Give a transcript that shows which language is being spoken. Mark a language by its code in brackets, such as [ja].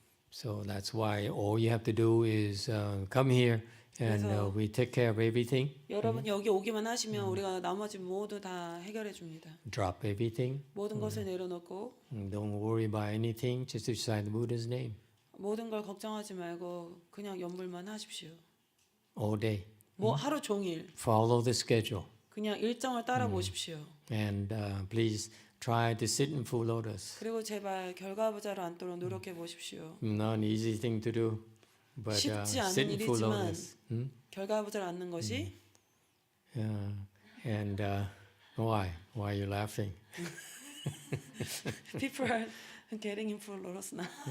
[en] So that's why all you have to do is come here and we take care of everything. [ko] 여러분 여기 오기만 하시면 우리가 나머지 모두 다 해결해 줍니다. [en] Drop everything. [ko] 모든 것을 내려놓고 [en] Don't worry about anything. Just recite the Buddha's name [ko] 모든 걸 걱정하지 말고 그냥 연불만 하십시오. [en] all day. [ko] 뭐 하루 종일 [en] Follow the schedule. [ko] 그냥 일정을 따라 보십시오. [en] And please try to sit in full lotus. [ko] 그리고 제발 결과부자로 앉도록 노력해 보십시오. [en] Not an easy thing to do, but [ko] 쉽지 [en] sit [ko] 않은 [en] in full [ko] 일이지만 [en] lotus. [ko] 결과부자로 앉는 것이 [en] And why? Why are you laughing? people are getting in full lotus now.